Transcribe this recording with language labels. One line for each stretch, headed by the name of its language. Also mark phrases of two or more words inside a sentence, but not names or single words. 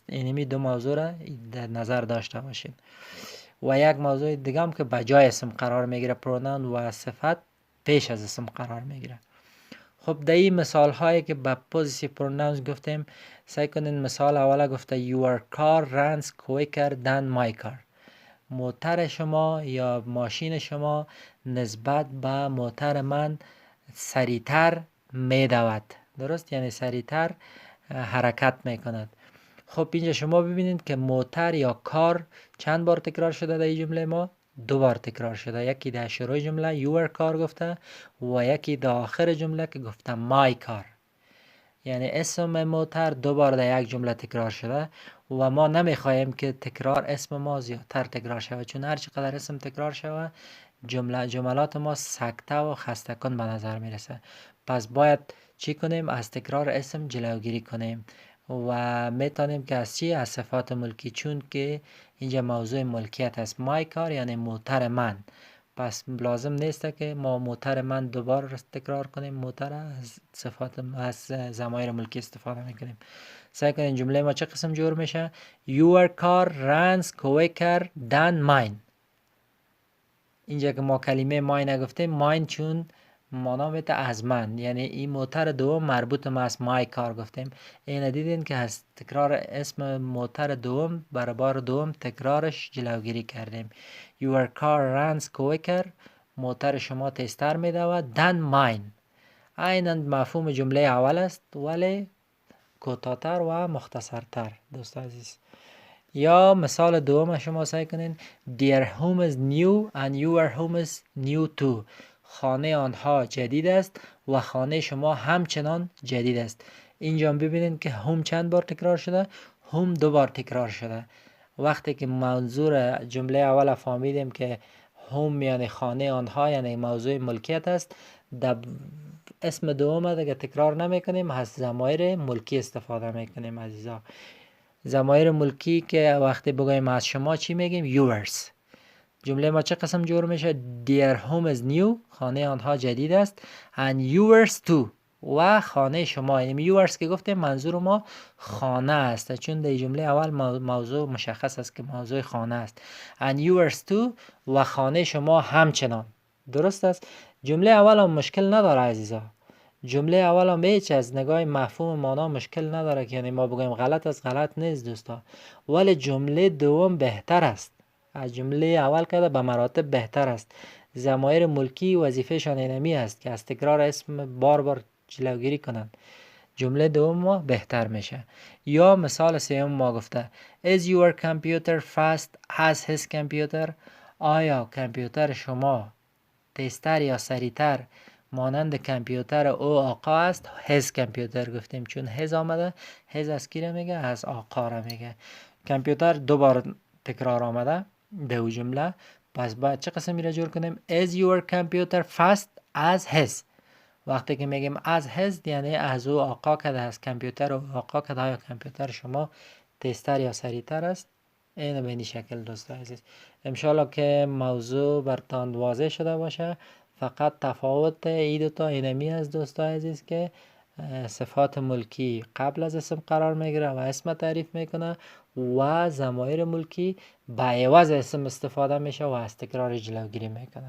Persian: اینمی دو موضوع را در نظر داشته باشین. و یک موضوع دیگه هم که بجای اسم قرار میگیره پروناون و صفت پیش از اسم قرار میگیره. خب در این مثال هایی که با
English: positive pronouns
Persian: گفتیم سعی کنین. مثال اوله گفته
English: your car runs quicker than my car،
Persian: موتر شما یا ماشین شما نسبت به موتر من سریعتر میدود. درست، یعنی سریعتر حرکت میکند. خب اینجا شما ببینید که موتر یا کار چند بار تکرار شده در این جمله ما؟ 2 بار تکرار شده. یکی در شروع جمله
English: your car
Persian: گفته و یکی در آخر جمله که گفته
English: my car.
Persian: یعنی اسم موتر 2 بار در یک جمله تکرار شده و ما نمیخواهیم که تکرار اسم ما زیادتر تکرار شود، چون هر چقدر اسم تکرار شود جملات ما سکته و خسته کن به نظر میرسه. پس باید چی کنیم؟ از تکرار اسم جلوگیری کنیم و میتونیم که از چی؟ از صفات ملکی، چون که اینجا موضوع ملکیت است.
English: my car
Persian: یعنی موتر من، پس لازم نیست که ما موتر من 2 بار تکرار کنیم. موتر از صفات از ضمایر ملکی استفاده میکنیم. سعی کنیم جمله ما چه قسم جور میشه؟
English: your car runs quicker than mine.
Persian: اینجا که ما کلمه mine نگفتیم، mine چون مانا میته از من، یعنی این موتر دوم مربوط ما از
English: my car
Persian: گفتیم. این دیدین که از تکرار اسم موتر دوم برای بار دوم تکرارش جلوگیری کردیم.
English: your car runs quicker،
Persian: موتر شما تیزتر میدود
English: than mine.
Persian: عیناً مفهوم جمله اول است ولی کوتاه‌تر و مختصرتر دوست عزیز. یا مثال دوم شما سعی کنین
English: their home is new and your home is new too.
Persian: خانه آنها جدید است و خانه شما همچنان جدید است. اینجا ببینید که هم چند بار تکرار شده؟ هم 2 بار تکرار شده. وقتی که منظور جمله اول فهمیدیم که هم یعنی خانه آنها یعنی موضوع ملکیت است، در اسم دوم دیگه تکرار نمی کنیم، از ضمایر ملکی استفاده میکنیم عزیزا. ضمایر ملکی که وقتی بگویم از شما چی میگیم؟ yours. جمله ما چه قسم جور میشه؟
English: their home is new،
Persian: خانه آنها جدید است،
English: and yours too،
Persian: و خانه شما. یعنی yours که گفتیم منظور ما خانه است، چون در جمله اول موضوع مشخص است که موضوع خانه است.
English: and yours too،
Persian: و خانه شما همچنان. درست است. جمله اول هم مشکل نداره عزیزا. جمله اول هم هیچ از نگاه مفهوم مانا مشکل نداره که یعنی ما بگویم غلط است، غلط نیست دوستا، ولی جمله دوم بهتر است از جمله اول کرده، به مراتب بهتر است. ضمایر ملکی وظیفه شان اینمی است که از تکرار اسم بار بار جلوگیری کنند. جمله دوم ما بهتر میشه. یا مثال سوم ما گفته
English: is your computer fast as his computer.
Persian: آیا کامپیوتر شما تیزتر یا سریعتر مانند کامپیوتر او آقا است؟ his کامپیوتر گفتیم چون his آمده. his از کی را میگه؟ از آقا را میگه. کامپیوتر 2 بار تکرار آمده دو جمله، پس باید چه قسمی را جور کنیم؟
English: is your computer fast as his.
Persian: وقتی که میگیم
English: as his
Persian: یعنی از او آقا کده، از کامپیوتر او آقا کده. آیا کامپیوتر شما تیزتر یا سریعتر است؟ این به این شکل دوست عزیز. انشالله که موضوع برتان واضح شده باشه. فقط تفاوت این دو تا اینمی است دوست عزیز که صفات ملکی قبل از اسم قرار میگیره و اسم تعریف میکنه و ضمایر ملکی به عوض اسم استفاده میشه و از تکرار جلوگیری میکنه.